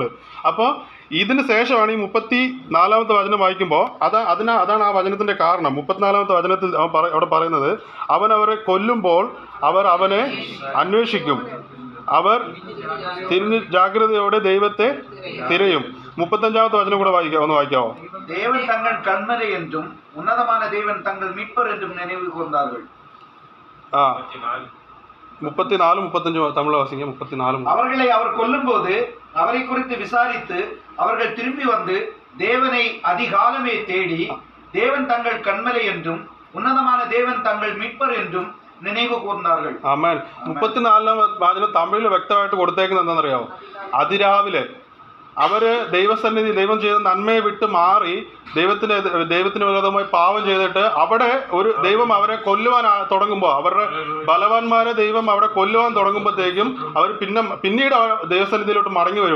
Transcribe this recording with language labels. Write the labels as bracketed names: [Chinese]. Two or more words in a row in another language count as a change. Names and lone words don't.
[Malayalam] അപ്പോൾ ഇതിന് ശേഷമാണ് ഈ 34-ാമത്തെ വചനം വായിക്കുമ്പോൾ അതാണ് ആ വചനത്തിന്റെ കാരണം. 34-ാമത്തെ വചനത്തിൽ അവിടെ പറയുന്നത്, അവൻ അവരെ കൊല്ലുമ്പോൾ അവർ അവനെ അന്വേഷിക്കും, അവർ തിരിഞ്ഞ് ജാഗ്രതയോടെ ദൈവത്തെ തിരയും. 35-ാമത്തെ വചനം കൂടെ ഒന്ന് വായിക്കാവോ? [Tamil] தேவன் தங்கள் கண்மலை என்றும் உன்னதமான தேவன் தங்கள் மீட்பர் என்றும் நினைவு கூர்ந்தார்கள். 34-35 தமிழ் வாசிங்க. 34. அவர்களை அவர் கொல்லும்போது அவரை குறித்து விசாரித்து அவர்கள் திரும்பி வந்து தேவனை அதிகாலமே தேடி தேவன் தங்கள் கண்மலை என்றும் உன்னதமான தேவன் தங்கள் மீட்பர் என்றும் നിனைവ് കൂർന്നാர்கள். [Malayalam] ആമേൻ. 34-ാം വചനം തമിഴിൽ വ്യക്തമായിട്ട് കൊടുത്തേക്കുന്നത് എന്താണെന്നറിയാമോ? അതിരാവിലെ അവര് ദൈവസന്നിധി ദൈവം ചെയ്ത നന്മയെ വിട്ട് മാറി ദൈവത്തിന് വിരോധമായി പാവം ചെയ്തിട്ട് അവിടെ ഒരു ദൈവം അവരെ കൊല്ലുവാൻ തുടങ്ങുമ്പോൾ, അവരുടെ ബലവാന്മാരെ ദൈവം അവിടെ കൊല്ലുവാൻ തുടങ്ങുമ്പോഴത്തേക്കും അവർ പിന്നീട് ദൈവസന്നിധിയിലോട്ട് മടങ്ങി വരിക.